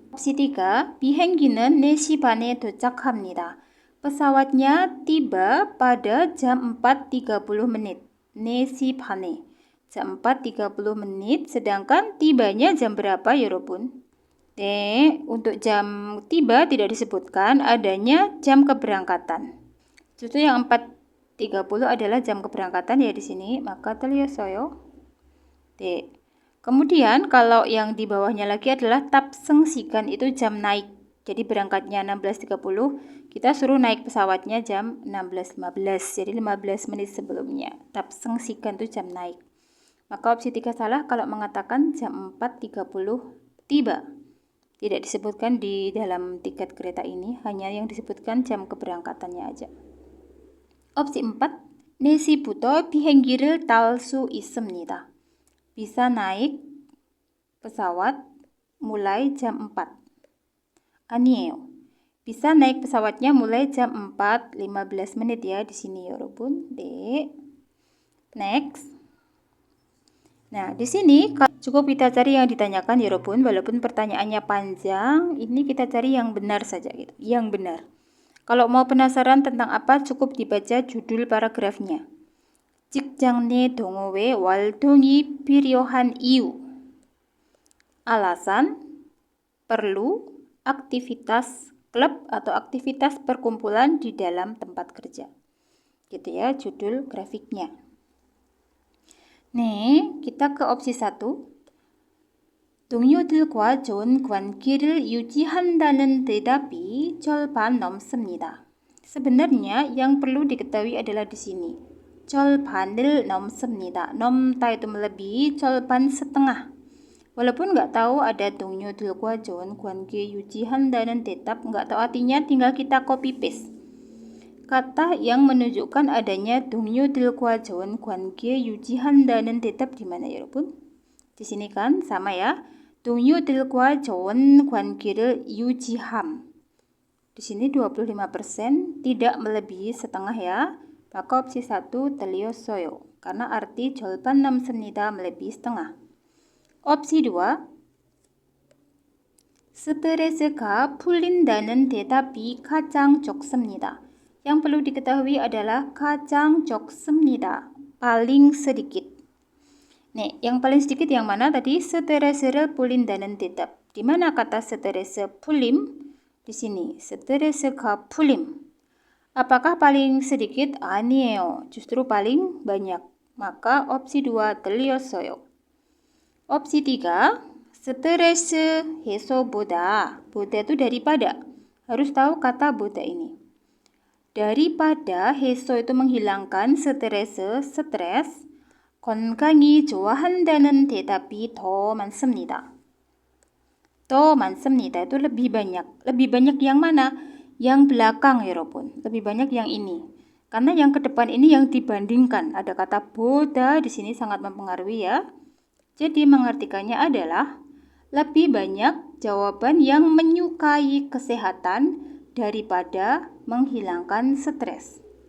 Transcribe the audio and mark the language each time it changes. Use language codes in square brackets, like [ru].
[ko] Opsi 3, 비행기는 4시 반에 도착합니다. [id] Pesawatnya tiba pada jam 4.30 menit. [ko] 4시 반에. [id] Jam 4.30 menit, sedangkan tibanya jam berapa ya 여러분? Untuk jam tiba tidak disebutkan, adanya jam keberangkatan. Justru yang 4.30 adalah jam keberangkatan ya di sini, maka 틀렸어요. Kemudian kalau yang di bawahnya lagi adalah 탑승시간 itu jam naik. Jadi berangkatnya 16.30, kita suruh naik pesawatnya jam 16.15. Jadi 15 menit sebelumnya. 탑승시간 itu jam naik. Maka opsi 3 salah kalau mengatakan jam 4.30 tiba. Tidak disebutkan di dalam tiket kereta ini, hanya yang disebutkan jam keberangkatannya aja. [ko] Opsi 4, 4시부터 비행기를 탈 수 있습니다. [id] Bisa naik pesawat mulai jam 4. 아니에요. Bisa naik pesawatnya mulai jam 4.15 menit ya di sini 여러분. Next. Nah, di sini Cukup kita cari yang ditanyakan ya Robun, walaupun pertanyaannya panjang, ini kita cari yang benar saja gitu, yang benar. Kalau mau penasaran tentang apa, cukup dibaca judul paragrafnya. [ko] 직장 내 동호회 활동이 필요한 이유. [id] Alasan, perlu, aktivitas klub atau aktivitas perkumpulan di dalam tempat kerja. Gitu ya judul grafiknya. Nih, kita ke opsi 1. 동료들과 좋은 관계를 유지한다는 대답이 절반 넘습니다. Sebenarnya yang perlu diketahui adalah di sini. [ko] 절반을 넘습니다. [id] 넘다 itu melebihi, 절반 setengah. Walaupun nggak tahu ada [ko] 동료들과 좋은 관계 유지한다는 대답, [id] nggak tahu artinya, tinggal kita copy paste. Kata yang menunjukkan adanya [ko] 동료들과 좋은 관계 유지한다는 대답 [id] di mana ya, 여러분? Di sini kan sama ya. [ko] 동료들과 좋은 관계를 유지함. [id] Di sini 25%, tidak melebihi setengah ya. Maka opsi 1 틀렸어요. Karena arti [ko] 절반 넘습니다 [id] melebihi setengah. opsi 2. [ko] 스트레스가 풀린다는 대답이 가장 적습니다. [id] Yang perlu diketahui adalah [ko] 가장 적습니다. [id] Paling sedikit. Nih, yang paling sedikit yang mana tadi? [ko] 스트레스를 풀린다는 대답. [id] Di mana kata 스트레스 풀림? Di sini. [ko] 스트레스가 풀림. [id] Apakah paling sedikit? 아니에요. Justru paling banyak. Maka opsi 2 틀렸어요. [ko] opsi 3. 스트레스 해소보다. [id] 보다 itu daripada. Harus tahu kata 보다 ini. Daripada 해소 itu menghilangkan stres. [ko] 건강이 좋아한다는 대답이 더 많습니다. 더 많습니다 [id] itu lebih banyak. Lebih banyak yang mana? Yang belakang ya 여러분. Lebih banyak yang ini. Karena yang ke depan ini yang dibandingkan. Ada kata boda di sini sangat mempengaruhi ya. Jadi mengartikannya adalah lebih banyak jawaban yang menyukai kesehatan daripada menghilangkan stres.